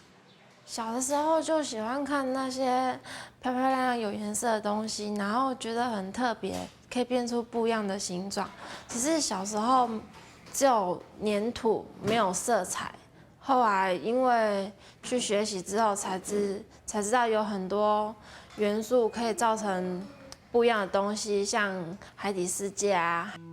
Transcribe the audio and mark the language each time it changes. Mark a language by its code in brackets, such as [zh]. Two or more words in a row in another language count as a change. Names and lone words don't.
[zh] 小的時候就喜歡看那些漂漂亮亮有顏色的東西，然後覺得很特別，可以變出不一樣的形狀。只是小時候只有黏土，沒有色彩。後來因為去學習之後才知道有很多元素可以造成不一樣的東西，像海底世界啊。